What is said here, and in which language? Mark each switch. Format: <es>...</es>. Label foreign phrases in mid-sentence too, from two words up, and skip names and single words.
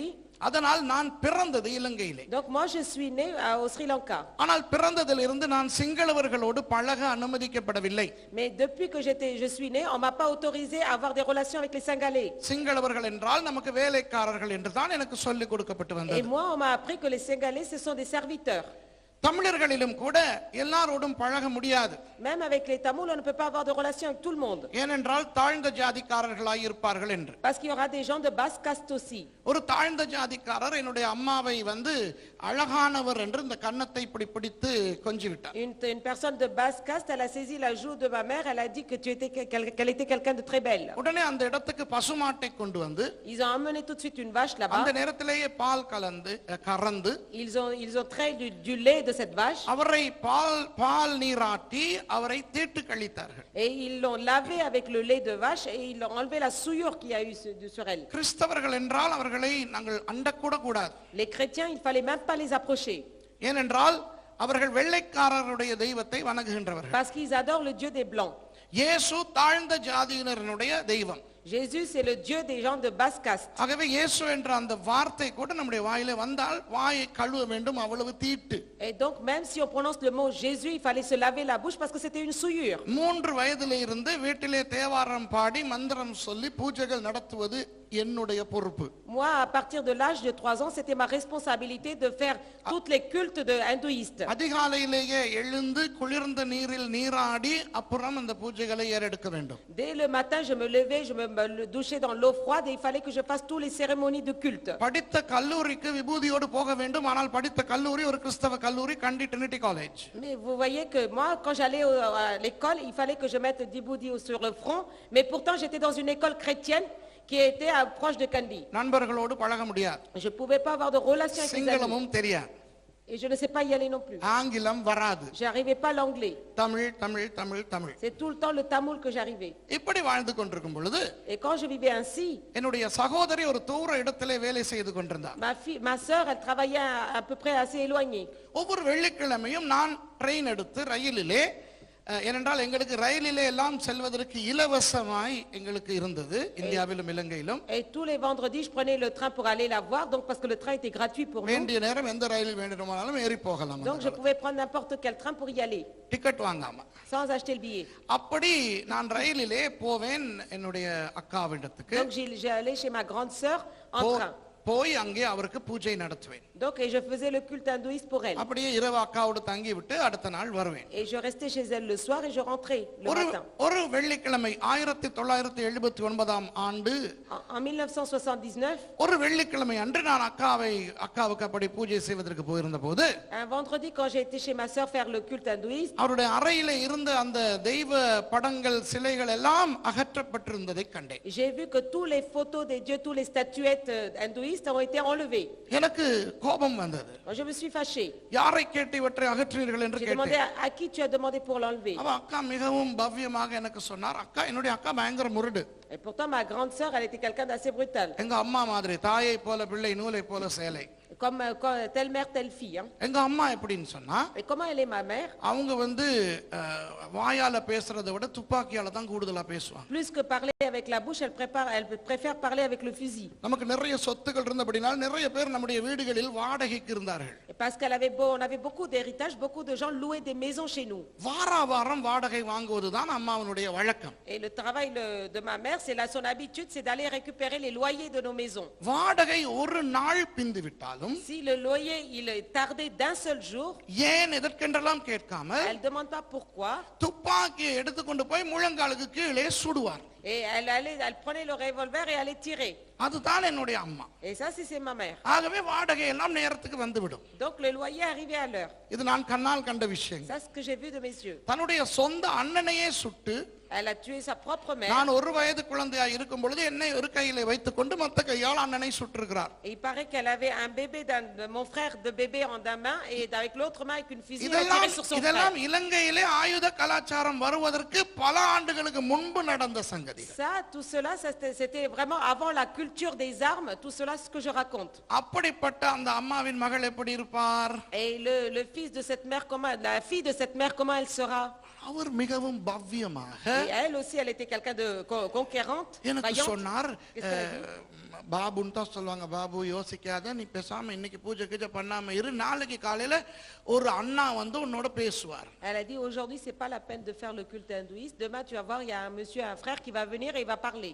<ta>அதனால் நான் பிறந்தது இலங்கையிலே.</ta> <fr>Donc moi je suis né au Sri Lanka.</fr> <ta>ஆனால் பிறந்ததிலிருந்து நான் சிங்களவர்களோடு பழக அனுமதிக்கப்படவில்லை.</ta> <fr>Mais depuis que je suis né, on m'a pas autorisé à avoir des relations avec les Singalais.</fr> <ta>சிங்களவர்கள் என்றால் நமக்கு வேலைக்காரர்கள் என்று தான் எனக்கு சொல்லிக் கொடுக்கப்பட்டு</ta> <fr>Et</fr> <ta>வந்தது.</ta> <fr>moi on m'a appris que les Singalais ce sont des serviteurs.</fr> <ta>தமிழர்களிலும் கூட எல்லாரோடும் பழக முடியாது.</ta> <fr>Même avec les Tamouls on ne peut pas avoir de relations avec tout le monde.</fr> <ta>ஏனென்றால் தாழ்ந்த ஜாதிக்காரர்களாய் இருப்பார்கள் என்று.</ta> <fr>Parce qu'il y aura des gens de basse caste aussi.</fr> <ta>ஒரு தாழ்ந்த ஜாதிக்காரர் என்னுடைய அம்மாவை வந்து அழகானவர் என்று இந்த கன்னத்தை இப்படி பிடித்து கொஞ்சி விட்டார்.</ta> <fr>Une personne de basse caste, elle a saisi la joue de ma mère, elle a dit que qu'elle était quelqu'un de très belle.</fr> <ta>உடனே அந்த இடத்துக்கு பசுமாட்டை கொண்டு வந்து</ta> <fr>Ils ont emmené tout de suite une vache là-bas.</fr> <ta>அந்த நேரத்திலேயே பால் கறந்து</ta> <fr>Ils ont trait du lait de cette vache.</fr> <ta>அவரை பால் நீராட்டி அவரை தீட்டு கழித்தார்கள்.</ta> <fr>Et ils l'ont lavé avec le lait de vache et ils l'ont enlevé la souillure qu'il y a eu sur elle.</fr> <ta>கிறிஸ்தவர்கள் என்றால் அவர்களை நாங்கள் அண்டக்கூட கூடாது.</ta> <fr>Les chrétiens, il fallait même pas les approcher.</fr> <ta>ஏனென்றால் அவர்கள் வெள்ளைக்காரருடைய தெய்வத்தை வணங்குகின்றவர்கள்.</ta> <fr>Parce qu'ils adorent le Dieu des Blancs.</fr> <ta>இயேசு தாழ்ந்த ஜாதியினருடைய தெய்வம்.</ta> <fr>Jésus, c'est le Dieu des gens de basse caste.</fr> <ta>ஆகவே இயேசு என்ற அந்த வார்த்தை கூட நம்முடைய வாயிலே வந்தால் வாயை கழுவ வேண்டும், அவ்வளவு தீட்டு.</ta> <fr>Et donc même si on prononce le mot Jésus, il fallait se laver la bouche parce que c'était une souillure.</fr> <ta>3 வயதிலே இருந்து வீட்டிலே தேவாரம் பாடி மந்திரம் சொல்லி பூஜைகள் நடத்துவது என்னுடைய பொறுப்பு.</ta> <fr>Moi, à partir de l'âge de 3 ans, c'était ma responsabilité de faire toutes les cultes de hindouistes.</fr> <ta>அதிகாலையிலேயே எழுந்து குளிர்ந்த நீரில் நீராடி அப்புறம் அந்த பூஜைகளை ஏறெடுக்க வேண்டும்.</ta> <fr>Dès le matin, je me levais, je me douchais dans l'eau froide et il fallait que je fasse toutes les cérémonies de culte.</fr> <ta>படித்த கல்லூரிக்கு விபூதியோடு போக வேண்டும். ஆனால் படித்த கல்லூரி ஒரு கிறிஸ்தவ கல்லூரி, கண்டி ட்ரினிட்டி காலேஜ்.</ta> <fr>Mais vous voyez que moi, quand j'allais à l'école, il fallait que je mette du boudi sur le front. Mais pourtant, j'étais dans une école chrétienne qui était proche de Kandy.</fr> <ta>நண்பர்களோடு பழக முடியாது.</ta> <fr>Je pouvais pas avoir de relation avec les amis.</fr> <ta>சிங்களமும் தெரியாது.</ta> <fr>Et je ne sais pas y aller non plus.</fr> <ta>ஆங்கிலம் வராது.</ta> <fr>J'arrivais pas l'anglais.</fr> <ta>தமிழ் தமிழ் தமிழ் தமிழ்.</ta> <fr>C'est tout le temps le tamoul que j'arrivais.</fr> <ta>இப்படி வாழ்ந்து கொண்டிருக்கும் பொழுது</ta> <fr>Et quand je vivais ainsi,</fr> <ta>என்னுடைய சகோதரி ஒரு தூர இடத்திலே வேலை செய்து கொண்டிருந்தார்.</ta> <fr>ma sœur, elle travaillait à peu près assez éloignée.</fr> <ta>ஒவ்வொரு வெள்ளிக்கிழமையும் நான் ட்ரெயின் எடுத்து ரயிலிலே, ஏனென்றால் எங்களுக்கு ரயிலிலே எல்லாம் செல்வதற்கு இலவசமாய் எங்களுக்கு இருந்தது இந்தியாவிலும் இலங்கையிலும்.</ta> <fr>Et tous les vendredis, je prenais le train pour aller la voir, donc parce que le train était gratuit pour nous.</fr> <ta>வேண்டிய நேரம் எந்த ரயிலில் வேண்டுமானாலும் ஏறி போகலாம்.</ta> <fr>Donc je pouvais prendre n'importe quel train pour y aller.</fr> <ta>டிக்கெட் வாங்காம.</ta> <fr>Sans acheter le billet.</fr> <ta>அப்படி நான் ரயிலிலே போவேன் என்னுடைய அக்காவிடத்துக்கு.</ta> <fr>Donc j'allais chez ma grande sœur en train.</fr> <ta>போய் அங்கே அவருக்கு பூஜை நடத்துவேன்.</ta> <fr>Donc et je faisais le culte hindouiste pour elle.</fr> <ta>அப்படியே இரவு அக்காவோடு தங்கி விட்டு அடுத்த நாள் வருவேன்.</ta> <fr>Et je restais chez elle le soir et je rentrais le matin.</fr> <ta>ஒரு வெள்ளிக்கிழமை 1979 ஆண்டு</ta> <fr>En 1979,</fr> <ta>ஒரு வெள்ளிக்கிழமை அன்று நான் அக்காவுக்கு அப்படி பூஜை செய்வதற்கு போயிருந்த போது,</ta> <fr>un vendredi quand j'ai été chez ma sœur faire le culte hindouiste,</fr> <ta>அவருடைய அறையிலே இருந்த அந்த தெய்வ படங்கள் சிலைகள் எல்லாம் அகற்றப்பட்டிருந்ததை கண்டேன்.</ta> <fr>j'ai vu que tous les photos des dieux, tous les statuettes hindouistes ont été enlevées.</fr> <ta>எனக்கு கோபம் வந்தது.</ta> <fr>Je me suis fâchée.</fr> <ta>யாரை கேட்டு இவற்றை அகற்றினீர்கள் என்று</ta> <fr>J'ai demandé</fr> <ta>கேட்டேன்.</ta> <fr>à qui tu as demandé pour l'enlever.</fr> <ta>அவ அக்கா மிகவும் பவ்யமாக எனக்கு சொன்னார். என்னுடைய அக்கா பயங்கர முரடு.</ta> <fr>Et pourtant ma grande sœur, elle était quelqu'un d'assez brutal.</fr> <ta>எங்க அம்மா மாதிரி, தாயை போல பிள்ளை நூலை போல சேலை.</ta> <fr>Comme telle mère telle fille, hein.</fr> <ta>எங்க அம்மா எப்படின்னு சொன்னா,</ta> <fr>Et comment elle est ma mère?</fr> <ta>அவங்க வந்து வாயால பேசுறதை விட துப்பாக்கியால தான் கூடுதலா பேசுவாங்க.</ta> <fr>Plus que parler avec la bouche, elle préfère parler avec le fusil.</fr> <ta>நமக்கு நிறைய சொத்துக்கள் இருந்தபடினால் நிறைய பேர் நம்முடைய வீடுகளில் வாடகைக்கு இருந்தார்கள்.</ta> <fr>Parce on avait beaucoup d'héritage, beaucoup de gens louaient des maisons chez nous.</fr> <ta>வாரம் வாடகை வாங்குவதுதான் அம்மாவினுடைய வழக்கம்.</ta> <fr>Et le travail de ma mère, son habitude, c'est d'aller récupérer les loyers de nos maisons.</fr> <ta>வாடகை ஒரு நாள் பிந்து விட்டாலும்,</ta> <fr>si le loyer il tardait d'un seul jour,</fr> <ta>ஏன் எதற்கென்றெல்லாம் கேட்காமல்</ta> <fr>elle demande pas pourquoi,</fr> <ta>துப்பாக்கியை எடுத்துக்கொண்டு போய் முழங்காலுக்கு கீழே சுடுவார்.</ta> <fr>et elle prenait le revolver et allait tirer.</fr> <ta>அதுதான் என்னுடைய அம்மா.</ta> <fr>Et ça c'est ma mère.</fr> <ta>ஆகவே வாடகை எல்லாம் நேரத்துக்கு வந்துவிடும்.</ta> <fr>Donc le loyer arrivait à l'heure.</fr> <ta>இது நான் கண்ணால் கண்ட விஷயம்.</ta> <fr>Ça c'est ce que j'ai vu de mes yeux.</fr> <ta>தன்னுடைய சொந்த அண்ணனையே சுட்டு,</ta> <fr>elle a tué sa propre mère.</fr> <ta>நான் ஒரு வயது குழந்தையாய் இருக்கும் பொழுது என்னை ஒரு கையிலே வைத்துக்கொண்டு மத்த கையால் அண்ணனை சுட்டிருக்கிறார்.</ta> <fr>Et il paraît qu'elle avait un bébé mon frère de bébé en d'une main et avec l'autre main avec une fusil elle tirait sur son frère.</fr> <ta>இதெல்லாம் இலங்கையிலே ஆயுத கலாச்சாரம் வருவதற்கு பல ஆண்டுகளுக்கு முன்பு நடந்த சங்கதி. சங்கதிகள்.</ta> <fr>Ça, tout cela, c'était vraiment avant la culture des armes, tout cela, ce que je raconte.</fr> <ta>அப்படிப்பட்ட அந்த அம்மாவின் மகள் எப்படி இருப்பார்?</ta> <fr>Et le fils de cette mère, la fille de cette mère, comment elle sera?</fr> <ta>அவர் மிகவும் பவ்யமாக</ta> <fr>Et elle aussi, elle était quelqu'un de conquérante,</fr> <ta>எனக்கு</ta> <fr>vaillante.</fr> <ta>சொன்னார்.</ta> <fr>Qu'est-ce qu'elle a dit?</fr> <ta>பாபுன்னு தான் சொல்லுவாங்க. பாபு யோசிக்காத, நீ பேசாம இன்னைக்கு பூஜை கீஜை பண்ணாம இரு, நாளைக்கு காலையில ஒரு அண்ணா வந்து உன்னோட பேசுவார்.</ta> <fr>Elle a dit, aujourd'hui, c'est pas la peine de faire le culte hindouiste. Demain, tu vas voir, il y a un monsieur, un frère qui va venir et il va parler.</fr>